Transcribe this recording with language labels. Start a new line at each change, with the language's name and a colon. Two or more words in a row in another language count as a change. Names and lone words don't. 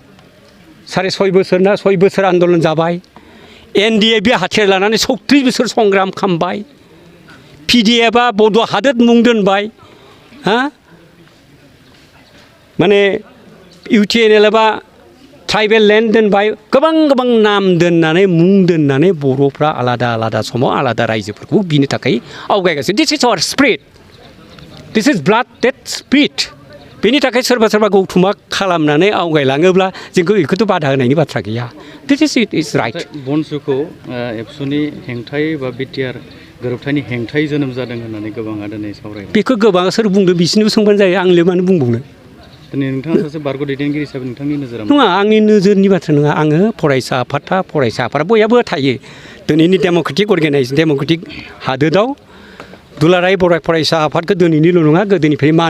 Bodo: 6.5 बोसोर आन्दलन जाबाय एनडिए बे हाथियार लानानै 36 बोसोर संग्राम खालामबाय पिडिएफआ बड' हादोर मुं दोनबाय माने इउटिएनएल एबा ट्राइबेल लेन्ड दोनबाय गोबां नाम दोननानै मुं दोननानै बर'फ्रा आलादा समाव आलादा रायजोफोरखौ बिनो थाखाय आवगायगासिनो
English: this is our spirit this is blood dead spirit
Bodo: बेनि थाखाय सोरबा गौथुमा खालामनानै आवगायलाङोब्ला जोंखौ बेखौथ' बादा होनायनि बाथ्रा गैया
English: this is right
Bodo: बनसुखौ एबसुनि हेंथायै बा बिटिआर गोरोबथानि हेंथायै जोनोम जादों होननानै गोबाङा दिनै सावरायो बेखौ गोबां सोर बुंदों बिसिनिबो सोंबानो जायो आंलाय मानो बुंबावनो दिनै नोंथाङा सासे बारग' दैदेनगिरि हिसाबै नोंथांनि नोजोराव नङा आंनि नोजोरनि बाथ्रा नङा आङो फरायसा आफादा बयहाबो थायो दिनैनि डेम'क्रेटिक हादोराव दुलाराय बर' फरायसा आफादखौ दिनैनिल' नङा गोदोनिफ्राय मान